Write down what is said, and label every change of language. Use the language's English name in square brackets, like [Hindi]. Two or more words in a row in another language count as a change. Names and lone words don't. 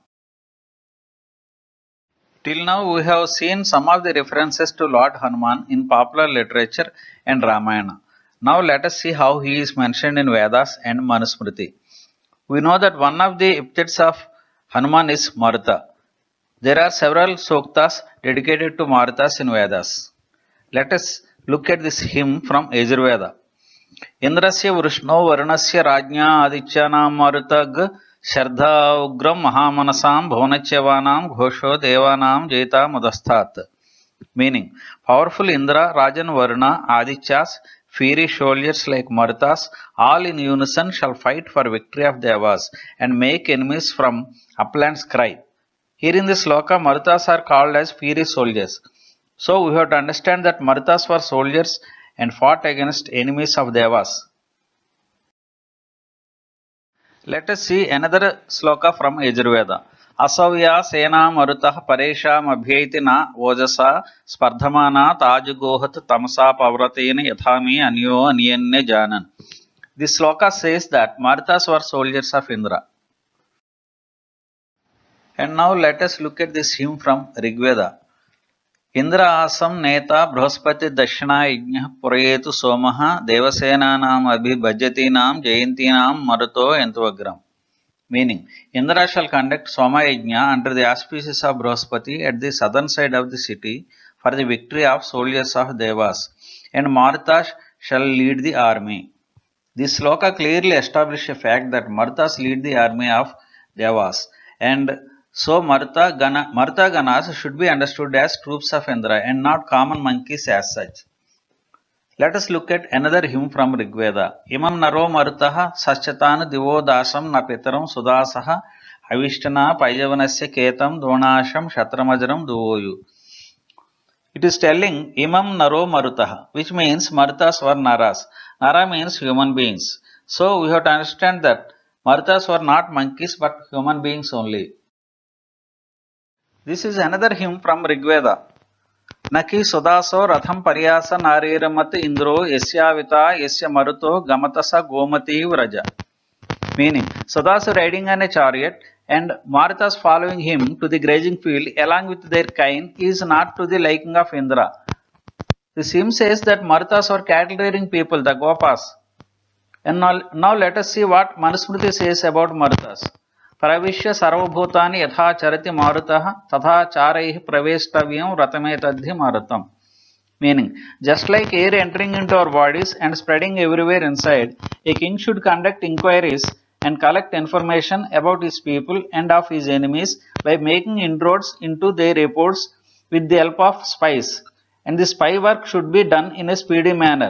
[English] Till now, we have seen some of the references to Lord Hanuman in popular literature and Ramayana. Now, let us see how he is mentioned in Vedas and Manusmriti. We know that one of the epithets of Hanuman is Maruta. There are several suktas dedicated to Marutas in Vedas. Let us look at this hymn from Yajurveda. [Sanskrit] Indrasya Vrishno Varunasya Rajnya Adityanam Marutag Shardha Ugram Mahamanasam Bhuvanachyavanam Ghosho Devanam Jeta Mudasthat. [English] Meaning, powerful Indra, Rajan Varuna, Adityas, fiery soldiers like Marutas, all in unison shall fight for victory of Devas and make enemies from uplands cry. Here in this sloka, Marutas are called as fiery soldiers. So we have to understand that Marutas were soldiers and fought against enemies of Devas. Let us see another sloka from Yajurveda. [Sanskrit] Asavya Sena Marutah Paresham Abhyaitina Ojasa Spardhamana Tajugohat Tamasa Pavratena Yathami Anyo Anyenne Janan. [English] This sloka says that Marutas were soldiers of Indra. And now let us look at this hymn from Rigveda. [Sanskrit] Indra asam neta Brahaspati Dashina Yajna Purayetu Somaha Devasenanam Abhibhajatinam Jayantinam Maruto Entuagram. [English] Meaning, Indra shall conduct Soma Yajna under the auspices of Brahaspati at the southern side of the city for the victory of soldiers of Devas, and Maruta shall lead the army. This sloka clearly establishes a fact that Marutas lead the army of Devas, and so Maruta Ganas should be understood as troops of Indra and not common monkeys as such. Let us look at another hymn from Rigveda. [Sanskrit] Imam Naro Marutaha Saschatan Divo Dasam Napitaram Sudasaha Avishtana Pajavanasya Ketam Dronasham Shatramajram Duvoyu. [English] It is telling [Sanskrit] Imam Naro Marutaha, [English] which means Marutas were Naras. Nara means human beings. So we have to understand that Marutas were not monkeys but human beings only. This is another hymn from Rigveda. [Sanskrit] Naki Sudaso Ratham Paryasa Nariramat Indro Yasyavita Yasya Maruto Gamatasa Gomati Vraja. [English] Meaning, Sudasu riding on a chariot and Marutas following him to the grazing field along with their kine is not to the liking of Indra. This hymn says that Marutas were cattle rearing people, the Gopas. And now let us see what Manusmriti says about Marutas. [Sanskrit] Pravishya sarvabhutani yatha charati marutah tatha charaihi praveshtavyam ratametadhi marutam. [English] Meaning, just like air entering into our bodies and spreading everywhere inside, a king should conduct inquiries and collect information about his people and of his enemies by making inroads into their reports with the help of spies. And the spy work should be done in a speedy manner.